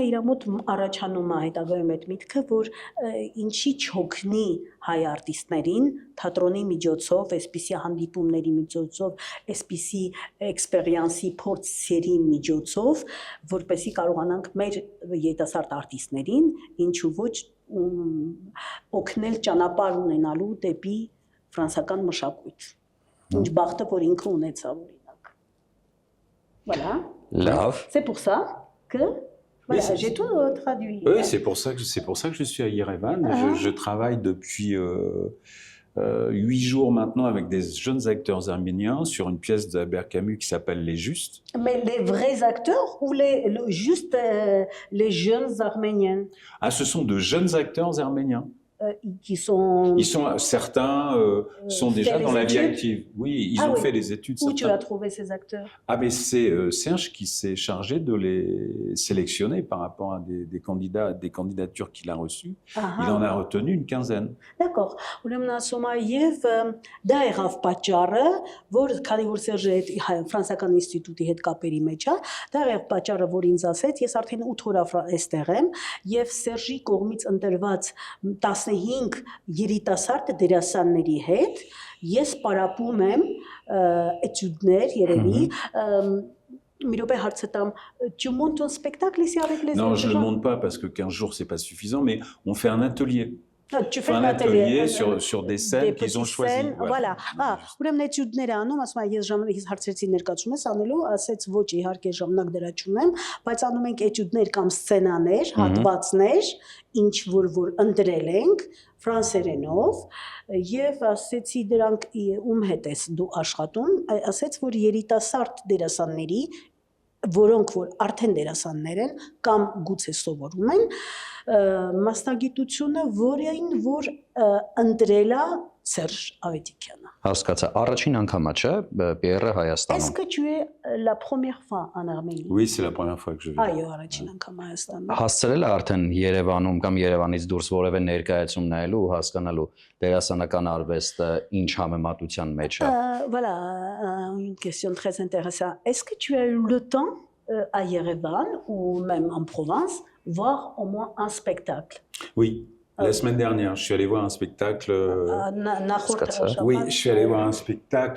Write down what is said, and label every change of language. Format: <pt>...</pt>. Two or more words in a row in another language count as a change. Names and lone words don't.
<hy>իր մոտ առաջանում է հետագայում այդ միտքը որ ինչի չօգնի հայ արտիստներին թատրոնի միջոցով, այսպիսի հանդիպումների միջոցով, այսպիսի էքսպերիենսի փորձերի միջոցով, որպեսզի կարողանանք մեր երիտասարդ արտիստներին ինչու ոչ օգնել ճանապարհ ունենալու դեպի ֆրանսիական մշակույթ։ Ինչ բախտը որ ինքը ունեցավ օրինակ։ Voilà. Love.</hy> <fr>C'est pour ça que voilà, j'ai tout traduit. Oui, c'est pour ça que je suis à Yerevan. Je travaille depuis 8 jours maintenant avec des jeunes acteurs arméniens sur une pièce d'Albert Camus qui s'appelle Les Justes. Mais les vrais acteurs ou juste les jeunes arméniens? Ah, ce sont de jeunes acteurs arméniens. Qui sont... Certains sont déjà dans la vie active. Oui, ils ont fait les études. Où tu as trouvé ces acteurs? Ah, mais c'est Serge qui s'est chargé de les sélectionner par rapport à des candidatures qu'il a reçues. Il en a retenu une quinzaine. D'accord.</fr> <hy>Ուրեմն ասում է եւ դա եղավ պատճառը, որ քանի որ Սերժը ֆրանսիական ինստիտուտի հետ կապերի մեջ է, դա եղավ պատճառը, որ ինձ ասեց, ես արդեն 8 օր այստեղ եմ եւ Սերժի կողմից ընտրված 15 երիտասարդ դերասանների հետ ես պարապում եմ էտյուդներ երևի մի րոպե հարցը տամ</hy> <fr>tu montes un spectacle ici avec les Non, je ne le monte pas parce que 15 jours c'est pas suffisant mais on fait un atelier. Tu fais un atelier sur des scènes qu'ils ont choisies. Voilà.</fr> <hy>Ուրեմն էտյուդները անում, ասում եմ ես ժամանակ հարցերցի ներկայացում ես անելու, ասեց ոչ իհարկե ժամանակ դրա չունեմ, բայց անում ենք էտյուդներ կամ սցենաներ, հատվածներ, ինչ որ ընտրել ենք ֆրանսերենով եւ ասեցի դրանք ում հետ ես դու աշխատում, ասեց որ երիտասարդ դերասանների որոնք որ արդեն դերասաններ են կամ գուցե սովորում են մասնագիտությունը որին որ ընտրել է Սերժ Ավետիքյանը։ Հասկացա, առաջին անգամա չէ Պիերը Հայաստանում։</hy> <fr>Est-ce que tu es la première fois en Arménie? Oui, c'est la première fois que je viens.</fr> <hy>Այո, առաջին անգամ Հայաստանում։ Հասցրել է արդեն Երևանում կամ Երևանից դուրս որևէ ներկայացում նայելու ու հասկանալու դերասանական արվեստը ինչ համեմատության մեջ է։</hy> <fr>Voilà, une question très intéressante. Est-ce que tu as eu le temps à Yerevan ou même en Provence voir au moins un spectacle? Oui. La semaine dernière, je suis allé voir un spectacle. Oui, je suis allé voir un spectacle.</fr>